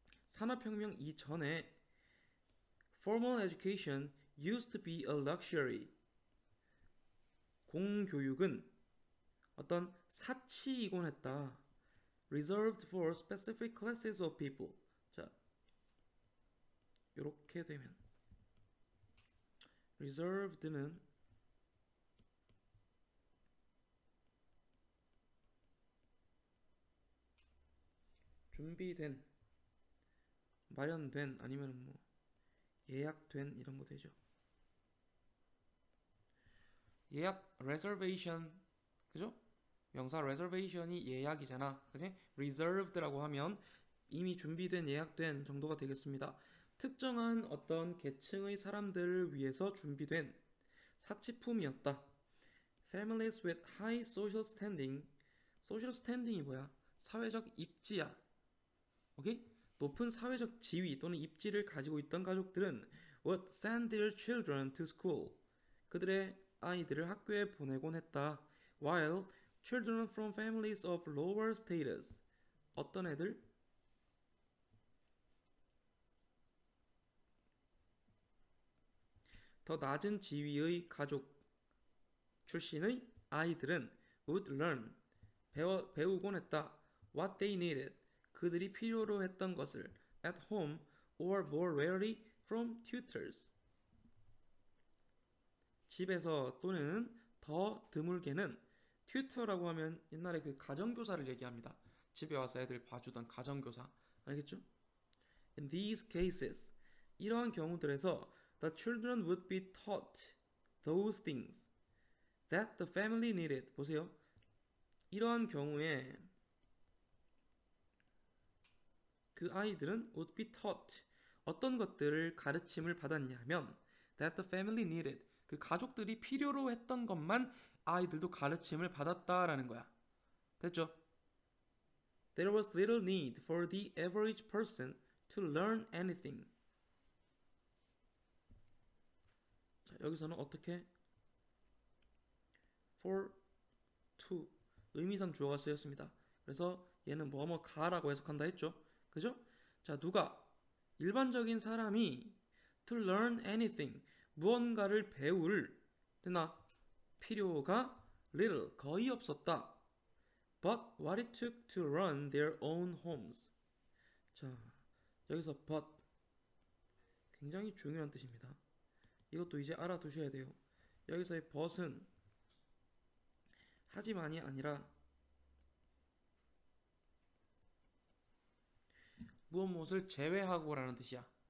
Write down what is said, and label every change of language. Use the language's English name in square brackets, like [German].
[Korean] 산업혁명 이전에 [English] formal education used to be a luxury. [Korean] 공교육은 어떤 사치이곤 했다. [English] reserved for specific classes of people. [Korean] 자, 이렇게 되면 reserved는 준비된, 마련된, 아니면 뭐 예약된 이런 거 되죠. 예약 reservation, 그죠? 명사 reservation이 예약이잖아. 그지? reserved라고 하면 이미 준비된, 예약된 정도가 되겠습니다. 특정한 어떤 계층의 사람들을 위해서 준비된 사치품이었다. [English] Families with high social standing. [Korean] social standing이 뭐야? 사회적 입지야. 오케이? 높은 사회적 지위 또는 입지를 가지고 있던 가족들은 [English] would send their children to school. [Korean] 그들의 아이들을 학교에 보내곤 했다. [English] While children from families of lower status. [Korean] 어떤 애들? 더 낮은 지위의 가족 출신의 아이들은 [English] would learn. [Korean] 배우곤 했다. [English] What they needed. [Korean] 그들이 필요로 했던 것을 [English] at home or more rarely from tutors. [Korean] 집에서 또는 더 드물게는 튜터라고 하면 옛날에 그 가정교사를 얘기합니다. 집에 와서 애들 봐주던 가정교사. 알겠죠? [English] In these cases, [Korean] 이러한 경우들에서 [English] the children would be taught those things that the family needed. [Korean] 보세요. 이러한 경우에 그 아이들은 [English] would be taught. [Korean] 어떤 것들을 가르침을 받았냐면 [English] that the family needed. [Korean] 그 가족들이 필요로 했던 것만 아이들도 가르침을 받았다라는 거야. 됐죠? [English] There was little need for the average person to learn anything. [Korean] 자, 여기서는 어떻게? for, to 의미상 주어가 쓰였습니다. 그래서 얘는 뭐뭐 가라고 해석한다 했죠? 그죠? 자, 누가? 일반적인 사람이 [English] to learn anything [Korean] 무언가를 배울 되나? 필요가 little 거의 없었다. [English] But what it took to run their own homes. [Korean] 자, 여기서 but 굉장히 중요한 뜻입니다. 이것도 이제 알아두셔야 돼요. 여기서의 but은 하지만이 아니라 무엇을 제외하고라는 뜻이야.